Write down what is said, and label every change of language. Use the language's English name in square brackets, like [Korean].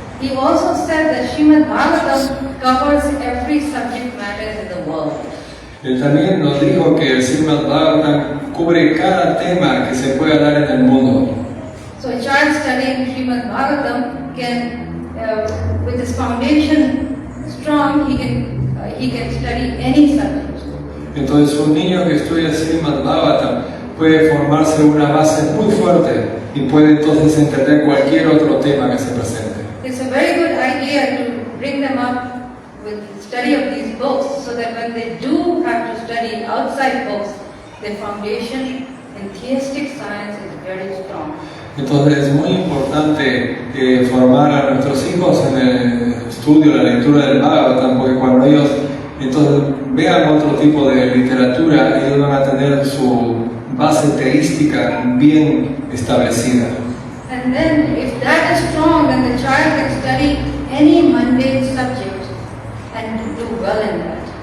[English] He also said that Srimad Bhagavatam covers every subject matter in the world. [Spanish] Él también nos dijo que el Srimad Bhagavatam cubre cada tema que se pueda dar en el mundo. [English] So a child studying Srimad Bhagavatam can, with his foundation strong, he can study any subject. [Spanish] Entonces un niño que estudia Srimad Bhagavatam puede formarse una base muy fuerte y puede entonces entender cualquier otro tema que se presente. [English] It's a very good idea to bring them up with study of these books so that when they do have to study outside books, their foundation in theistic science is very strong. [Spanish] Entonces es muy importante formar a nuestros hijos en el estudio, la lectura del Bhagavatam, porque cuando ellos entonces vean otro tipo de literatura, ellos van a tener su base teística bien establecida. [English] And then if that is strong, then the child can study any mundane subject and do well in that.